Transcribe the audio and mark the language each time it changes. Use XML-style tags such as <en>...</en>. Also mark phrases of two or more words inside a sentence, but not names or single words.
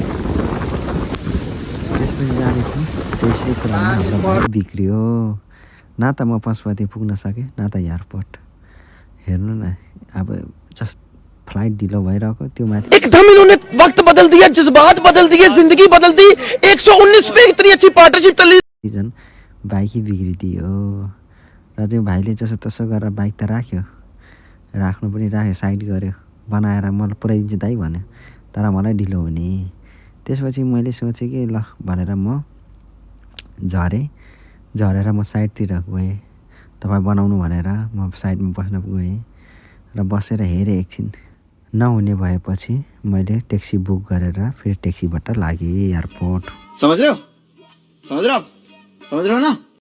<ne>त्यसपछि जाने थिएँ, त्यसै कुरामा हाम्रो बिग्रियो। न त म पशुपति पुग्न सकेँ न त एयरपोर्ट। हेर्नु न अब</ne> <en>just flight</en> <ne>ढिलो भइरहेको त्यो माथि</ne> <hi>एकदम इन्होंने वक्त बदल दिया, जज्बात बदल दिए, जिंदगी बदल दी। 119 पे इतनी अच्छी पार्टनरशिप चली।</hi> <ne>झन् बाइकै बिग्रिदियो र चाहिँ भाइले जसो तसो गरेर बाइक त राख्नु पनि राख्यो, साइड गऱ्यो, बनाएर मलाई पुऱ्याइदिन्छु दाइ भन्यो। तर मलाई ढिलो हुने। त्यसपछि मैले सोचेँ कि ल भनेर म झरेर म साइडतिर गएँ। तपाईँ बनाउनु भनेर म साइडमा बस्न गएँ र बसेर हेरेँ एकछिन। नहुने भएपछि मैले ट्याक्सी बुक गरेर फेरि ट्याक्सीबाट लागेँ एयरपोर्ट।</ne> <hi>समझ रहे हो ना?</hi>